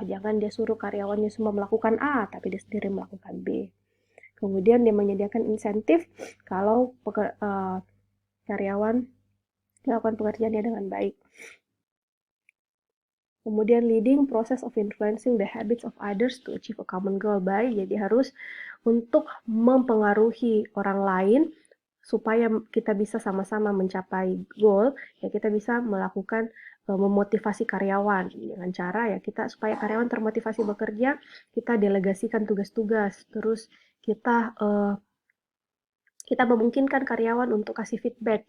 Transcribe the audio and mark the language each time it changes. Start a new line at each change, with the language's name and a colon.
Indonesian: Jangan dia suruh karyawannya semua melakukan A, tapi dia sendiri melakukan B. Kemudian dia menyediakan insentif kalau karyawan melakukan pekerjaannya dengan baik.
English: Kemudian leading process of influencing the habits of others to achieve a common goal.
Indonesian: Baik, jadi harus untuk mempengaruhi orang lain supaya kita bisa sama-sama mencapai goal, ya kita bisa melakukan memotivasi karyawan dengan cara ya kita supaya karyawan termotivasi bekerja, kita delegasikan tugas-tugas, terus kita memungkinkan karyawan untuk kasih feedback.